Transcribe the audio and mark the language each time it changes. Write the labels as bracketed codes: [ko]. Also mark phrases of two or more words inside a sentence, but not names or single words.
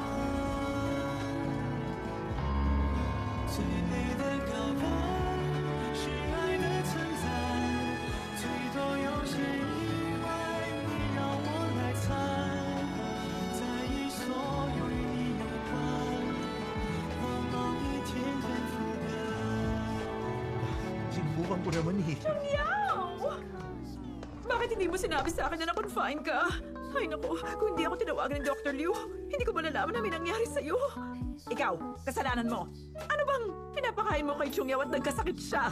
[zh] 最美的告白是爱的存在，最多有些意外，你让我来猜，在意所有与你有关，往往一天天覆盖。 [tl] Sinubukan ko naman eh. Bakit hindi mo sinabi sa akin na na-confine ka? Ay naku, kung hindi ako tinawagan ni Dr. Liu, hindi ko malalaman na may nangyari sa'yo. Ikaw, kasalanan mo. Ano bang pinapakain mo kay Chungyaw at nagkasakit siya?